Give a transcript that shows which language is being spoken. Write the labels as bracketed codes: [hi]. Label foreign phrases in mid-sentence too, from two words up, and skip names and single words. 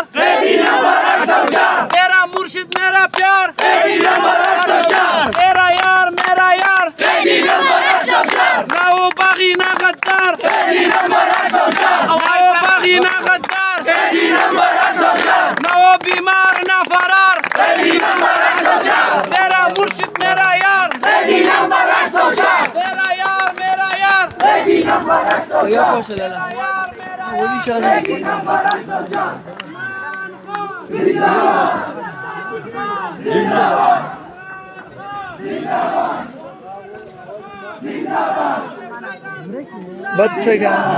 [ur] قیدی نمبر 804 تیرا مرشد میرا پیار قیدی نمبر 804 تیرا یار میرا یار قیدی نمبر 804 نہ وہ باغی نہ غدار قیدی نمبر 804 نہ وہ باغی نہ غدار قیدی نمبر 804 نہ وہ بیمار نہ فرار قیدی نمبر 804 تیرا مرشد میرا یار قیدی نمبر 804 تیرا یار میرا یار قیدی نمبر 804 [ps] یا خوشاله ولی شاده [ur] नंबर 804 बच्चे